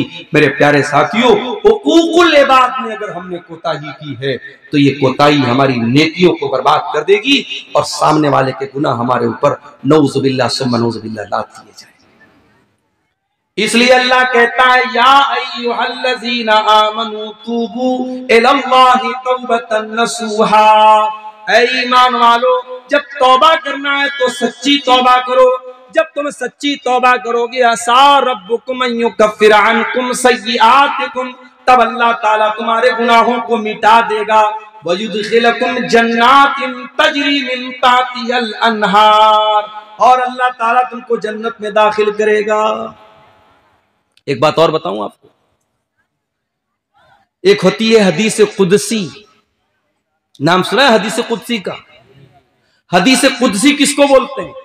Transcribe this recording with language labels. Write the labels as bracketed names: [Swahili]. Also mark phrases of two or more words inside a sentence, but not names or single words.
[Hindi] मेरे प्यारे साथियों, हुकूकुल इबाद में अगर हमने कोताही की है तो ये कोताही हमारी नेकियों को बर्बाद कर देगी और सामने वाले के गुनाह हमारे ऊपर [Arabic] نعوذ بالله ثم نعوذ بالله [Hindi] लाद दिए जाएंगे। इसलिए अल्लाह कहता है [Arabic] يا أيها الذين آمنوا توبوا إلى الله توبة نصوحا. [Hindi] ऐ ईमान वालो, जब तौबा करना है तो सच्ची तौबा करो। जब तुम सच्ची तौबा करोगे [Arabic] عسى ربكم أن يكفر عنكم سيئاتكم, [Hindi] तब अल्लाह ताला तुम्हारे गुनाहों को मिटा देगा। [Arabic] ويدخلكم جنات تجري من تحتها الأنهار, [Hindi] और अल्लाह ताला तुमको जन्नत में दाखिल करेगा। एक बात और बताऊं आपको, एक होती है हदीस कुदसी। नाम सुना है हदीस कुदसी का? हदीस कुदसी किसको बोलते हैं?